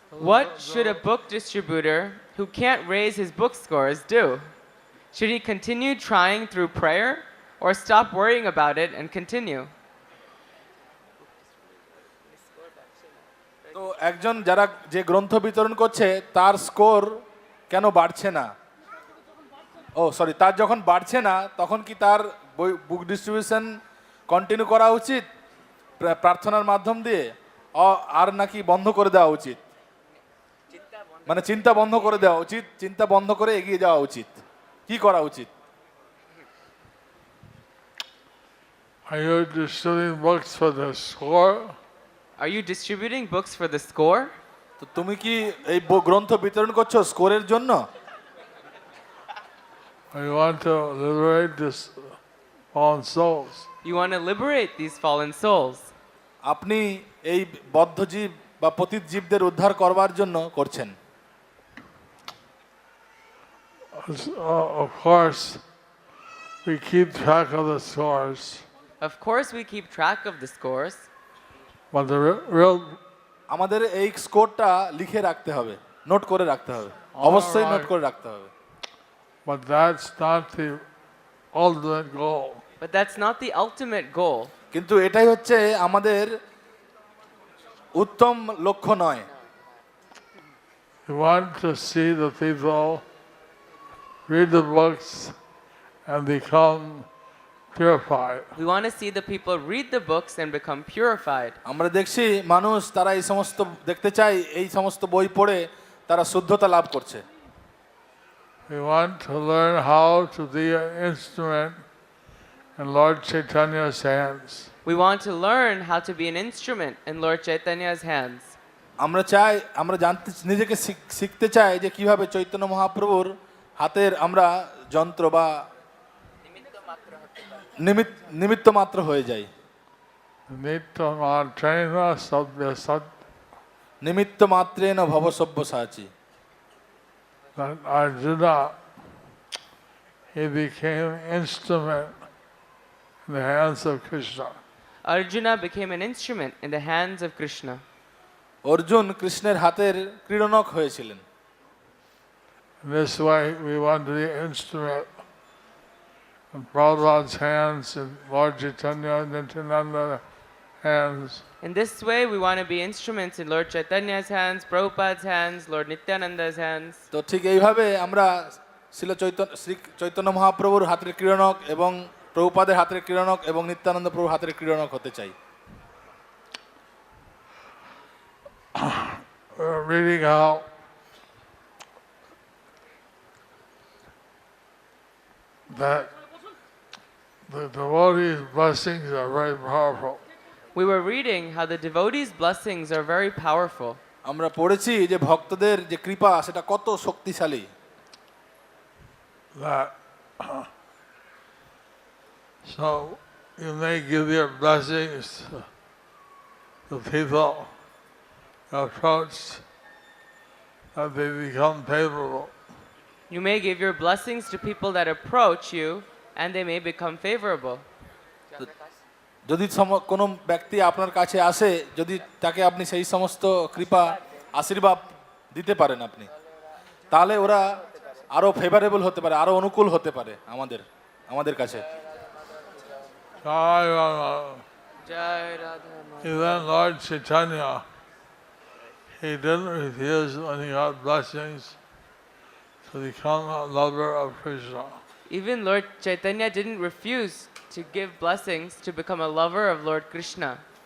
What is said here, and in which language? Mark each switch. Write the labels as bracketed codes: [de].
[en] What should a book distributor who can't raise his book scores do? Should he continue trying through prayer or stop worrying about it and continue? [bn] তো একজন যারা যে গ্রন্থ বিতরণ করছে তার score কেন বাড়ছে না? ও সরি, তার যখন বাড়ছে না তখন কি তার [en] book distribution continue [bn] করা উচিত প্রার্থনার মাধ্যম দিয়ে, আর নাকি বন্ধ করে দেওয়া উচিত? মানে চিন্তা বন্ধ করে দেওয়া উচিত, চিন্তা বন্ধ করে এগিয়ে যাওয়া উচিত, কি করা উচিত? [en] Are you distributing books for the score? Are you distributing books for the score? [bn] তো তুমি কি এই গ্রন্থ বিতরণ করছো স্কোরের জন্য? [en] Or you want to liberate this fallen souls? You want to liberate these fallen souls. [bn] আপনি এই বদ্ধ জীব বা পতিত জীবদের উদ্ধার করবার জন্য করছেন। [en] Of course, we keep track of the scores, Of course, we keep track of the scores, but the real [bn] আমাদের এই স্কোরটা লিখে রাখতে হবে, নোট করে রাখতে হবে, অবশ্যই নোট করে রাখতে হবে। [en] but that's not the ultimate goal. but that's not the ultimate goal. [bn] কিন্তু এটাই হচ্ছে আমাদের উত্তম লক্ষ্য নয়। [en] We want to see the people read the books and become purified. We want to see the people read the books and become purified. [bn] আমরা দেখছি মানুষ তারা এই সমস্ত দেখতে চায়, এই সমস্ত বই পড়ে তারা শুদ্ধতা লাভ করছে। [en] We want to learn how to be an instrument in Lord Chaitanya's hands. We want to learn how to be an instrument in Lord Chaitanya's hands. [bn] আমরা জানতে নিজেকে শিখতে চাই যে কিভাবে চৈতন্য মহাপ্রভুর হাতের আমরা যন্ত্র বা নিমিত্ত মাত্র হয়ে যাই। Nitya sabya sat. [sa] নিমিত্ত মাত্রেন ভব Sabyasachi. [en] That Arjuna, he became instrument in the hands of Krishna. Arjuna became an instrument in the hands of Krishna. [bn] Arjun কৃষ্ণের হাতের ক্রীড়নক হয়েছিলেন। [en] In this way, we want to be instrument in Prabhupada's hands and Lord Chaitanya and Nityananda's hands. In this way, we want to be instruments in Lord Chaitanya's hands, Prabhupada's hands, Lord Nityananda's hands. [bn] তো ঠিক এইভাবে আমরা শ্রী চৈতন্য মহাপ্রভুর হাতের ক্রীড়নক এবং প্রভুপাদের হাতের ক্রীড়নক এবং নিত্যানন্দ প্রভুর হাতের ক্রীড়নক হতে চাই। [en] We're reading how that the devotees' blessings are very powerful. We were reading how the devotees' blessings are very powerful. [bn] আমরা পড়েছি যে ভক্তদের যে কৃপা সেটা কত শক্তিশালী। [en] That so you may give your blessings to people approached that they become favorable. You may give your blessings to people that approach you and they may become favorable. [bn] যদি কোনো ব্যক্তি আপনার কাছে আসে, যদি তাকে আপনি সেই সমস্ত কৃপা আশীর্বাদ দিতে পারেন আপনি, তাহলে ওরা আরো ফেভারেবল হতে পারে, আরো অনুকূল হতে পারে আমাদের কাছে। [en] Jai Rama. Jai Radha Mata. Even Lord Chaitanya, he didn't refuse when he got blessings to become a lover of Krishna. Even Lord Chaitanya didn't refuse to give blessings to become a lover of Lord Krishna.